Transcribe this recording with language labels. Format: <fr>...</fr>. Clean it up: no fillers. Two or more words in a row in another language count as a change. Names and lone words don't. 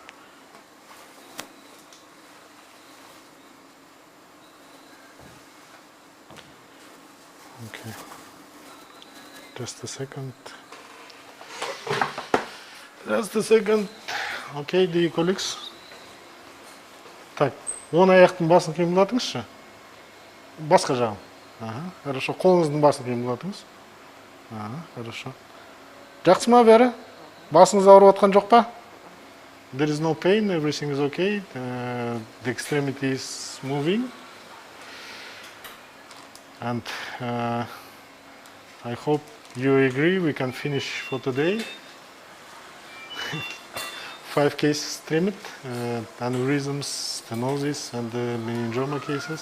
<en>Okay. Just a second. Just a second. Okay, dear colleagues.</en> <kk>Так, оң аяқтың басын қимылдатыңызшы. Басқа жағын. Хорошо. Қолыңыздың басын қимылдатыңыз. Хорошо. Жақсы ма бәрі? Басыңыз ауырып отқан жоқ па?</kk> <en>There is no pain, everything is okay. The extremity is moving. And I hope you agree we can finish for today. 5 cases streamed, aneurysms, stenosis, and meningioma cases.</en>